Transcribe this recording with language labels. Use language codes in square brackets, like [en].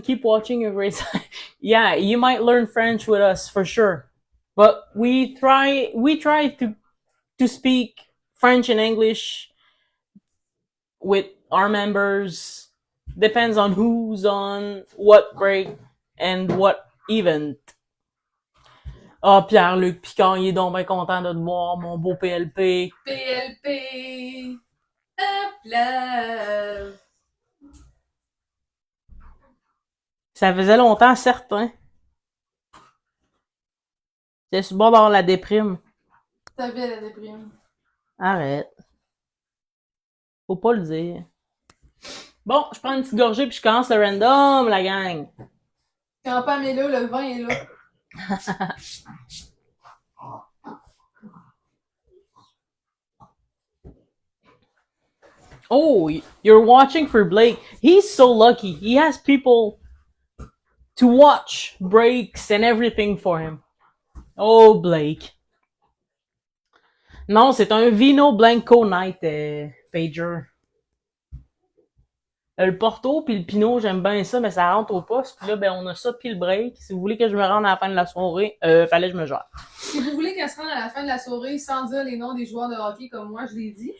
[en] Keep watching your great side. Yeah, you might learn French with us for sure. But we try to speak French and English with our members. Depends on who's on what break and what event. [fr] Ah, Pierre-Luc Picard, il est donc bien content de te voir, mon beau PLP. PLP! Up love! Ça faisait longtemps, certain. J'étais sur le bord d'avoir la déprime. T'as vu la déprime. Arrête. Faut pas le dire. Bon, je prends une petite gorgée puis je commence le random, la gang. Quand Pam est là, le vin est là. [en] Oh, you're watching for Blake. He's so lucky. He has people to watch breaks and everything for him. Oh, Blake. [fr] Non, c'est un Vino Blanco Night, Pager. Le Porto puis le Pinot, j'aime bien ça, mais ça rentre au poste. Puis là, ben, on a ça puis le break. Si vous voulez que je me rende à la fin de la soirée, fallait que je me gère. Si vous voulez qu'elle se rende à la fin de la soirée sans dire les noms des joueurs de hockey comme moi, je l'ai dit.